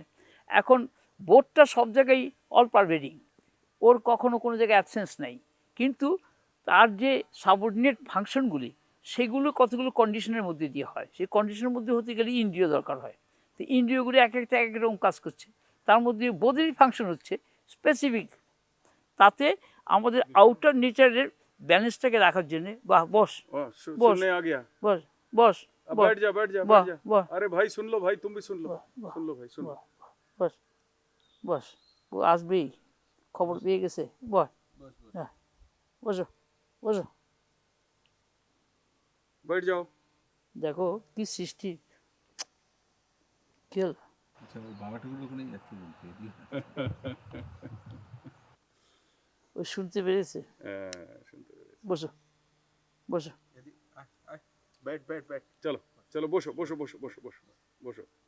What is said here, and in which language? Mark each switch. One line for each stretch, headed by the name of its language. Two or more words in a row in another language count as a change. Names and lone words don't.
Bangla: এখন বোধটা সব জায়গায়
English: all pervading,
Bangla: ওর কখনো কোনো জায়গায় অ্যাবসেন্স নাই, কিন্তু তার যে
English: subordinate functions
Bangla: সেগুলো কতগুলো কন্ডিশনের মধ্যে দিয়ে হয়। সেই কন্ডিশনের মধ্যে হতে গেলে ইন্দ্রিয় দরকার হয়। তো ইন্দ্রিয়গুলি এক একটা এক এক রকম কাজ করছে, তার মধ্যে বোধেরই ফাংশন হচ্ছে স্পেসিফিক। তাতে আমাদের
English: outer nature
Bangla: ব্যালেন্সটাকে রাখার জন্যে, বাহ বস বস বস বস
Hindi: बैठ जा बैठ जा बैठ जा। अरे भाई सुन लो भाई, तुम भी सुन लो, सुन लो भाई सुन लो। बस बस
Bangla: ও আসবেই, খবর পেয়ে গেছে। বস বসো বসো,
Hindi: बैठ जाओ।
Bangla: দেখো কি সৃষ্টি। কি হল? ও শুনতে পেরেছে। বসো বসো,
Hindi: बैठ बैठ बैठ, चलो चलो
Bangla: বসো বসো বসো বসো বসো বসো।